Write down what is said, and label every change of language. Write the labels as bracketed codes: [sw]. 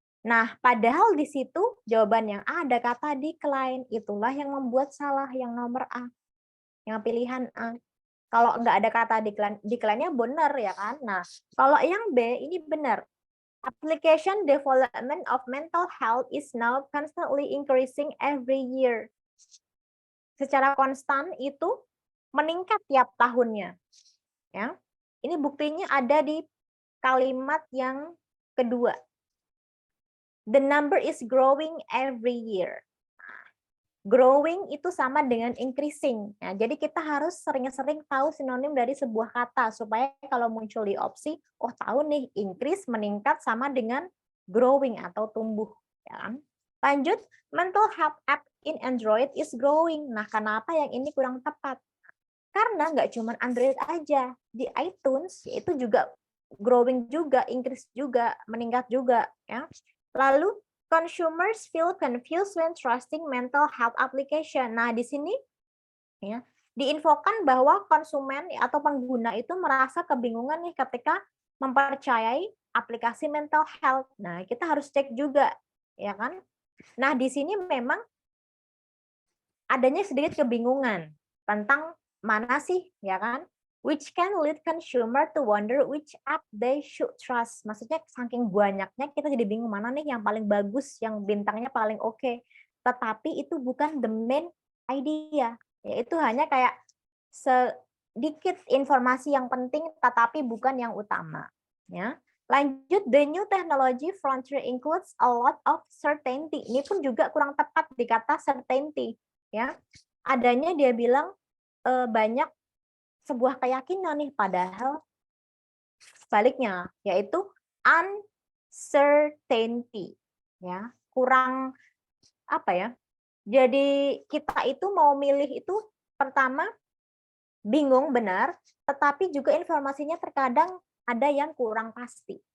[id] Nah, padahal di situ jawaban yang A ada kata decline, itulah yang membuat salah yang nomor A, yang pilihan A. Kalau nggak ada kata decline, decline-nya benar ya kan? Nah, kalau yang B ini benar. [en] Application development of mental health is now constantly increasing every year. [id] Secara konstan itu meningkat tiap tahunnya. Ya. Ini buktinya ada di kalimat yang kedua. [en] The number is growing every year. [id] Growing itu sama dengan increasing. Nah, jadi kita harus sering-sering tahu sinonim dari sebuah kata supaya kalau muncul di opsi, oh tahu nih increase meningkat sama dengan growing atau tumbuh. Ya kan? [en] Lanjut, mental health app in Android is growing. [id] Nah, kenapa yang ini kurang tepat? Karena nggak cuma Android aja, di iTunes itu juga growing juga, increase juga, meningkat juga. Ya. [en] Lalu consumers feel confused when trusting mental health application. [id] Nah, di sini ya, diinfokan bahwa konsumen atau pengguna itu merasa kebingungan nih ketika mempercayai aplikasi mental health. Nah, kita harus cek juga, ya kan? Nah, di sini memang adanya sedikit kebingungan tentang mana sih, ya kan? [en] Which can lead consumer to wonder which app they should trust. [id] Maksudnya saking banyaknya kita jadi bingung mana nih yang paling bagus, yang bintangnya paling oke. Tetapi itu bukan the main idea. Yaitu hanya kayak sedikit informasi yang penting tetapi bukan yang utama. Ya. [en] Lanjut, the new technology frontier includes a lot of certainty. [id] Ini pun juga kurang tepat di kata certainty. Ya. Adanya dia bilang banyak sebuah keyakinan nih, padahal sebaliknya, yaitu uncertainty, ya kurang apa ya, Jadi kita itu mau milih itu pertama bingung benar, tetapi juga informasinya terkadang ada yang kurang pasti.